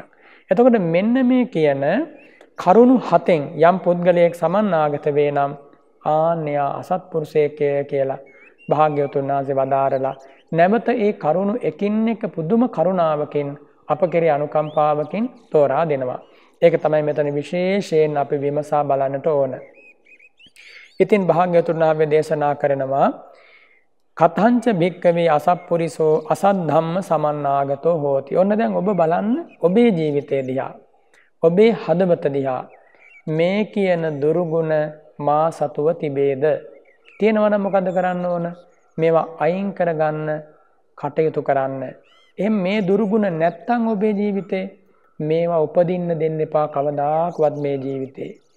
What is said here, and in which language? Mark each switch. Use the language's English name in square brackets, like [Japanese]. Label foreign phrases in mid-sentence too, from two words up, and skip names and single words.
[Sinhala] එතකොට මෙන්න මේ කියන කරුණු හතෙන් යම් පුද්ගලයෙක් සමන්නාගත වේ නම් ආන්‍යා අසත්පුරුෂයෙක් කියලා භාග්‍යවතුන් වහන්සේ වදාරලා නැවත ඒ කරුණු එකින් එක පුදුම කරුණාවකින් අප කෙරේ අනුකම්පාවකින් තෝරා දෙනවා. ඒක තමයි මෙතන විශේෂයෙන් අපි විමසා බලන්නට ඕන. ඉතින් භාග්‍යවතුන් වහන්සේ දේශනා කරනවා [Pali] කතංච භික්කවේ අසත්පුරිසෝ අසත් ධම්ම සමන්නාගතෝ හෝති. [Sinhala] ඔන්න දැන් ඔබ බලන්න ඔබේ ජීවිතය දිහා, ඔබේ හදවත දිහා. මේ කියන දුරුගුණ මා සතුව තිබේද? තියෙනවා නම් මොකද කරන්න ඕන? මේවා අයින් කරගන්න කටයුතු කරන්න. එහෙනම් මේ දුරුගුණ නැත්තම් ඔබේ ජීවිතේ මේවා උපදින්න දෙන්න එපා කවදාකවත් මේ ජීවිතේ.